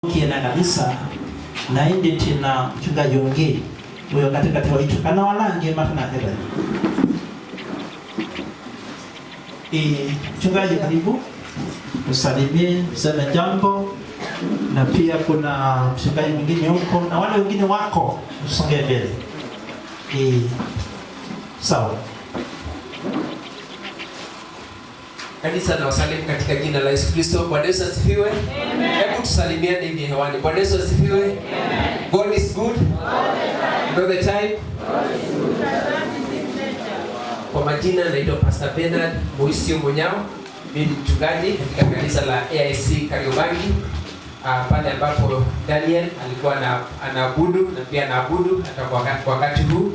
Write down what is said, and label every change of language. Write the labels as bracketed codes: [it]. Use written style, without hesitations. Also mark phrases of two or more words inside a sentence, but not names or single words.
[sw] Kiena kabisa na indi tina mchungaji Ongei huyo katikati waitu kana walange matana tena. Mchungaji karibu usalimie useme jambo, na pia kuna mchungaji mwingine huko na wale wengine wako usonge mbele. Sawa. Kanisa na wasalimu katika jina la Yesu Kristo. Bwana Yesu asifiwe. Amen. Hebu tusalimiane hivi hewani. Bwana Yesu asifiwe. [en] Amen. God is good. All the time. [sw] Kwa majina naitwa Pastor Bernard Moisio Monyao. Mimi ni mchungaji katika kanisa la AIC Kariobangi. Pale ambapo Daniel alikuwa anaabudu na pia anaabudu hata kwa wakati huu.